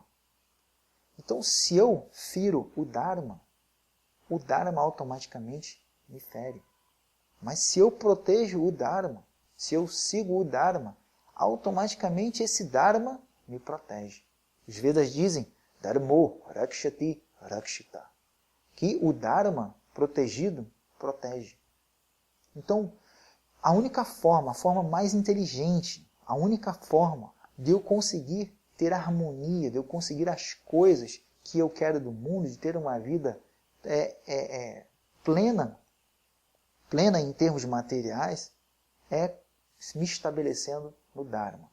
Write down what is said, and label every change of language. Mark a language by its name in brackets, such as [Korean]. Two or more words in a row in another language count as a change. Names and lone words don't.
[Portuguese] Então, se eu firo o Dharma automaticamente me fere. Mas se eu protejo o Dharma, se eu sigo o Dharma, automaticamente esse Dharma me protege. Os Vedas dizem, [Sanskrit] धर्मो रक्षति रक्षित, [Portuguese] que o Dharma protegido protege. Então, a única forma, a forma mais inteligente, a única forma de eu conseguir ter harmonia, de eu conseguir as coisas que eu quero do mundo, de ter uma vida plena em termos materiais, é me estabelecendo no Dharma.